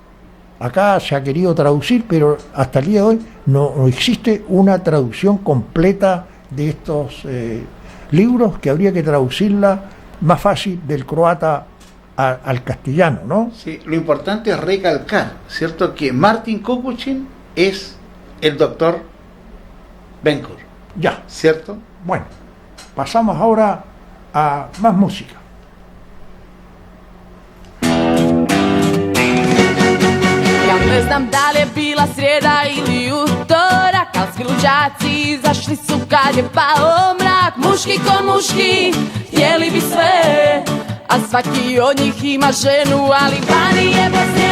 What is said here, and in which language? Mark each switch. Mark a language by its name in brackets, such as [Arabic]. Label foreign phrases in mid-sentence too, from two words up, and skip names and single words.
[Spanish] Acá se ha querido traducir, pero hasta el día de hoy no existe una traducción completa de estos libros, que habría que traducirla más fácil del croata al castellano, ¿no? Sí, lo importante es recalcar, ¿cierto?, que Martin Kukushkin es el doctor Benkur. Ya. ¿Cierto? Bueno, pasamos ahora a más música. [Croatian] Ne znam da li je bila srijeda ili utorak, al svi luđaci izašli su kad je pao mrak. Muški ko muški, htjeli bi sve, a svaki od njih ima ženu, ali vani je bez nje.